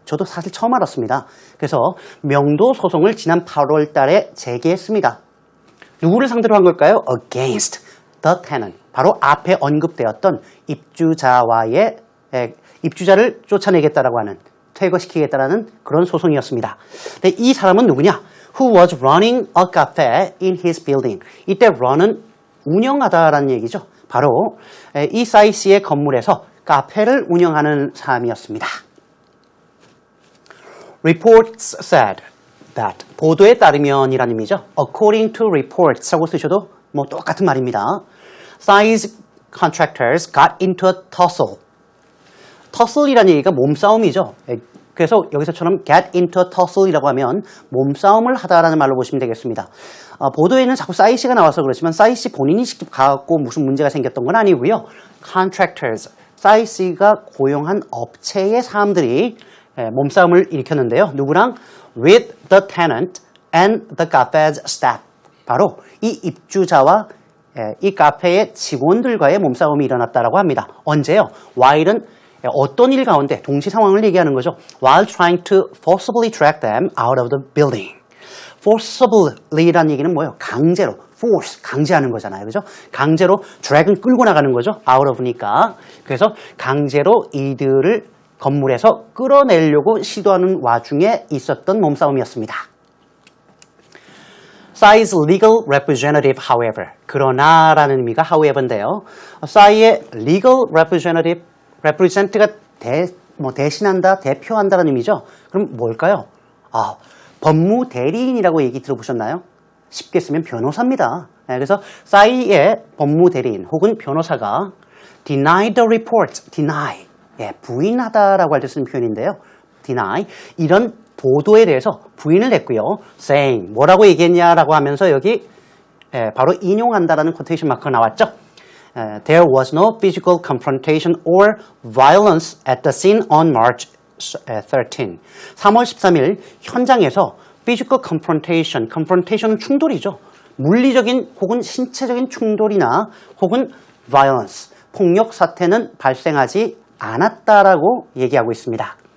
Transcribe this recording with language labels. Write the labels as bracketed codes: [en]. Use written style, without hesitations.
[ko] 저도 사실 처음 알았습니다. 그래서 명도 소송을 지난 8월 달에 제기했습니다. 누구를 상대로 한 걸까요? [en] Against the tenant. [ko] 바로 앞에 언급되었던 입주자와의 입주자를 쫓아내겠다라고 하는 퇴거시키겠다라는 그런 소송이었습니다. 근데 이 사람은 누구냐? [en] Who was running a cafe in his building. [ko] 이때 run은 운영하다라는 얘기죠. 바로 이 싸이 씨의 건물에서 카페를 운영하는 사람이었습니다. [en] Reports said that. [ko] 보도에 따르면이라는 의미죠. [en] According to reports [ko] 라고 쓰셔도 뭐 똑같은 말입니다. [en] 싸이's contractors got into a tussle. [ko] tussle이라는 얘기가 몸싸움이죠. 그래서 여기서처럼 [en] get into a tussle [ko] 이라고 하면 몸싸움을 하다라는 말로 보시면 되겠습니다. 보도에는 자꾸 싸이 씨가 나와서 그렇지만 싸이 씨 본인이 직접 가갖고 무슨 문제가 생겼던 건 아니고요. contractors, 싸이 씨가 고용한 업체의 사람들이 몸싸움을 일으켰는데요. 누구랑? [en] with the tenant and the cafe's staff. [ko] 바로 이 입주자와 이 카페의 직원들과의 몸싸움이 일어났다라고 합니다. 언제요? while은 어떤 일 가운데 동시 상황을 얘기하는 거죠. [en] While trying to forcibly drag them out of the building. [ko] forcibly라는 얘기는 뭐예요? 강제로, force, 강제하는 거잖아요. 그죠? 강제로 drag은 끌고 나가는 거죠. out of니까. 그래서 강제로 이들을 건물에서 끌어내려고 시도하는 와중에 있었던 몸싸움이었습니다. [en] 싸이's legal representative, however. [ko] 그러나라는 의미가 however인데요. 싸이의 [en] legal represent [ko] 가 대신한다, 대표한다는 의미죠. 그럼 뭘까요? 법무 대리인이라고 얘기 들어보셨나요? 쉽게 쓰면 변호사입니다. 그래서 싸이의 법무 대리인 혹은 변호사가 [en] deny the report, [ko] deny, 부인하다라고 할 때 쓰는 표현인데요. deny, 이런 보도에 대해서 부인을 했고요. saying, 뭐라고 얘기했냐라고 하면서 여기 바로 인용한다라는 코테이션 마크가 나왔죠. [en] There was no physical confrontation or violence at the scene on March 13. [ko] 3월 13일 현장에서 [en] physical confrontation, [ko] confrontation은 충돌이죠. 물리적인 혹은 신체적인 충돌이나 혹은 violence, 폭력 사태는 발생하지 않았다라고 얘기하고 있습니다.